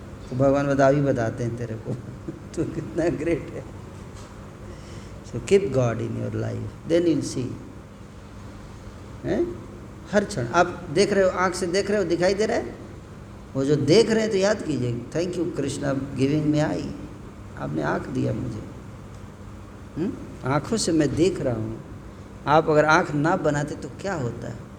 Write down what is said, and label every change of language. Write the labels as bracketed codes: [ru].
[hi] तो भगवान भी बताते हैं तेरे को तू कितना ग्रेट है। [en] So keep God in your life, then you'll see. [hi] हैं? हर क्षण आप देख रहे हो, आँख से देख रहे हो, दिखाई दे रहा है? वो जो देख रहे हैं तो याद कीजिए, [en] thank you Krishna giving me eye, [hi] आपने आँख दिया मुझे। आँखों से मैं देख रहा हूँ। आप अगर आँख ना बनाते तो क्या होता है?